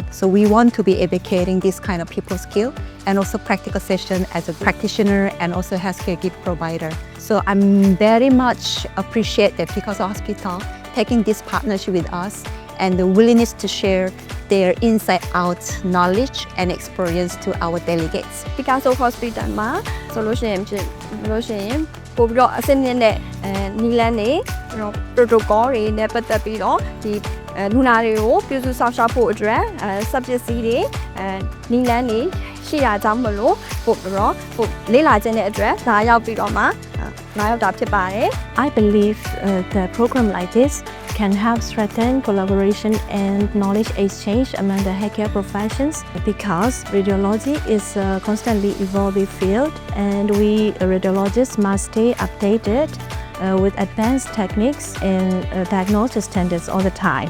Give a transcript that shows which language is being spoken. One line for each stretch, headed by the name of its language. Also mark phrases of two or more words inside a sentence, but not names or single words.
English: So we want to be educating this kind of people skill and also practical session as a practitioner and also healthcare gift provider. So I'm very much appreciate that Picaso Hospital taking this partnership with us and the willingness to share their inside-out knowledge and experience to our delegates.
Burmese: Picaso Hospital မှာဆိုလို့ရှိရင်ပို့ပြီးတော့အဆင့်မြင့်တဲ့နီလန်းတွေ protocol တွေနဲ့ပတ်သက်ပြီးတော့ဒီလူနာတွေကိုပြုစုဆောင်ရှောက်ဖို့အတွက်စက်ပစ္စည်းတွေနီလန်းတွေရှိတာကြောင့်မလို့ပို့ပြီးတော့လေ့လာခြင်းတဲ့အတွက်ဒါရောက်ပြီးတော့မှလာရောက်တာဖြစ်ပါတယ်
English: I believe the program like this can help strengthen collaboration and knowledge exchange among the healthcare professions, because radiology is a constantly evolving field and we radiologists must stay updated with advanced techniques and diagnostic standards all the time.